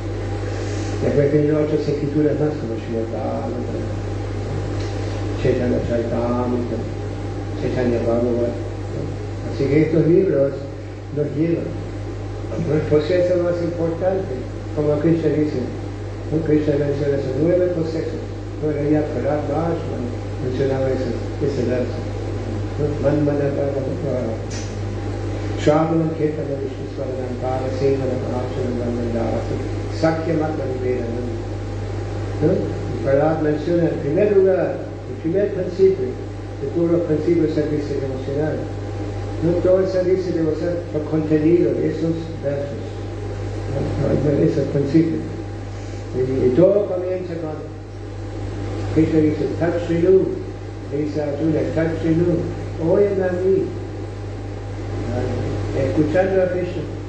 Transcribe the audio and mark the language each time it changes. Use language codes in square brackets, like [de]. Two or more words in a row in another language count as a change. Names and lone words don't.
[es] Después vienen otras escrituras más como Srimad Bhagavatam, Chaitanya Charitamrita, Chaitanya Bhagavat. ¿No? Así que estos libros nos llevan. El proceso más importante, como Krishna dice, ¿no? Krishna menciona esos 9 procesos. Bueno, ya Prahlad Maharaj mencionaba ese verso. [sa] Shravanam Kirtanam Vishniswaranam Parasevanam Archanam Brahmandasi Sakyam Atman Vedanam. [es] Prahlad menciona en primer lugar, el primer principio de todos los principios del servicio devocional. No todo el servicio debe ser por contenido de esos versos, de esos principios. Y todo comienza con Krishna dice, [sa] Tat Srinu, dice Arjuna, Tat Srinu, [es] oyen a mí, escuchando a Krishna.